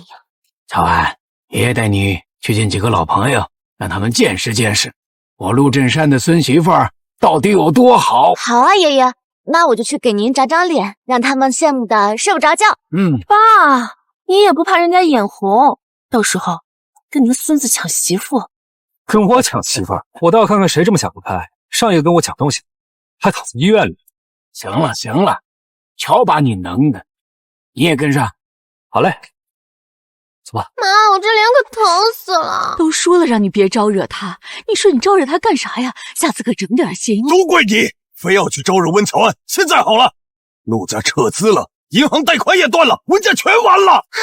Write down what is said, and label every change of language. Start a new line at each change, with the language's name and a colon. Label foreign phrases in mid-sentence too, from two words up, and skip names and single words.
Chinese: 喬安，爺爺帶你去見幾個老朋友，讓他們見識見識我陸振山的孫媳婦兒到底有多好。好啊，爺爺，那我就去給您長長臉，讓他們羨慕的睡不着覺。爸，你也不怕人家眼紅，到時候跟您孫子搶媳婦。跟我搶媳婦兒，我倒要看看誰這麼想不開。上一個跟我搶東西，還躺在醫院裡。行了，瞧把你能的，你也跟上。好嘞，走吧。媽，我這臉可疼死了。都說了讓你別招惹他，你說你招惹他幹啥呀？下次可整點心。都怪你，非要去招惹溫喬安。現在好了，陸家撤資了，銀行貸款也斷了，溫家全完了。